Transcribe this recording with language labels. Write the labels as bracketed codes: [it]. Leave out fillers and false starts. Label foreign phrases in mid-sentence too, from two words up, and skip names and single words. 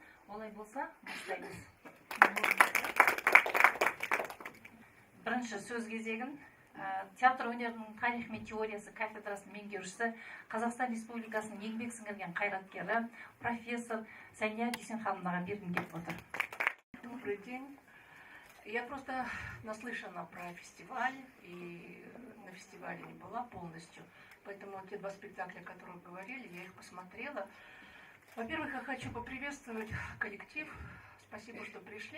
[kk] Олай болса, бастаймыз. Бірінші сөз кезегін театр өнерінің тарих мен теориясы кафедрасының меңгерушісі, Қазақстан Республикасының еңбек сіңірген қайраткері, профессор Сәния Дүйсенхановнаға бергім келіп отыр. [ru] Добрый день. Я просто наслышана про фестиваль, и на фестивале не была полностью. Поэтому те два спектакля, о которых говорили, я их посмотрела. Во-первых, я хочу поприветствовать коллектив. Спасибо, что пришли.